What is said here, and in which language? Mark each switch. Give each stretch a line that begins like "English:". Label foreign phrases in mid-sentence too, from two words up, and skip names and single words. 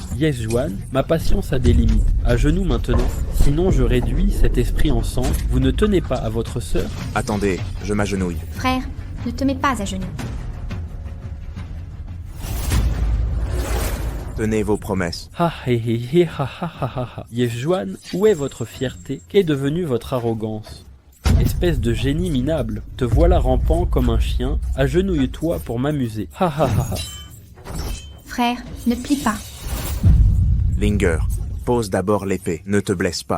French: Ye Xuan, ma patience a des limites. À genoux maintenant, sinon je réduis cet esprit en cendres. Vous ne tenez pas à votre sœur? Attendez, je m'agenouille. Frère, ne te mets pas à genoux. Tenez vos promesses. Ha he he he ha ha ha ha ha. Ye Xuan, où est votre fierté? Qu'est devenue votre arrogance? Espèce de génie minable, te voilà rampant comme un chien, agenouille-toi pour m'amuser. Ha ha ha ha. Frère, ne plie pas. Linger, pose d'abord l'épée. Ne te blesse pas.